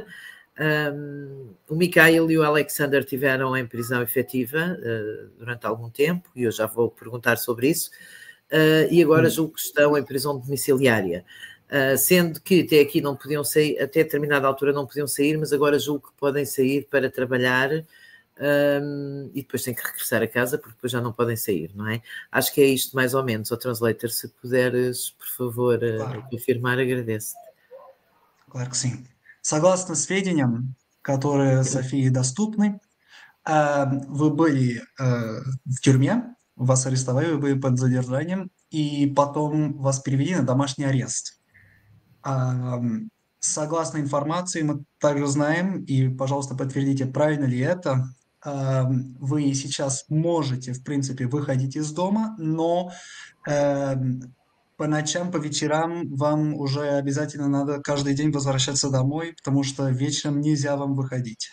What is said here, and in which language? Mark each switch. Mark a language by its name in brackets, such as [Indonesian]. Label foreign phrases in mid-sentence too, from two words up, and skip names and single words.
[Portuguese] O Micael e o Alexander estiveram em prisão efetiva durante algum tempo, e eu já vou perguntar sobre isso, e agora julgo que estão em prisão domiciliária, sendo que até aqui não podiam sair, até determinada altura não podiam sair, mas agora julgo que podem sair para trabalhar e depois têm que regressar a casa porque depois já não podem sair, não é? Acho que é isto mais ou menos. O Translator, se puderes, por favor, confirmar, agradeço-te. Claro que sim. [Russian] Согласно сведениям, которые Софии доступны, вы были в тюрьме, вас арестовали, вы были под задержанием, и потом вас перевели на домашний арест. Согласно информации, мы также знаем, и, пожалуйста, подтвердите, правильно ли это, вы сейчас можете, в принципе, выходить из дома, но по ночам, по вечерам вам уже обязательно надо каждый день возвращаться домой, потому что вечером нельзя вам выходить.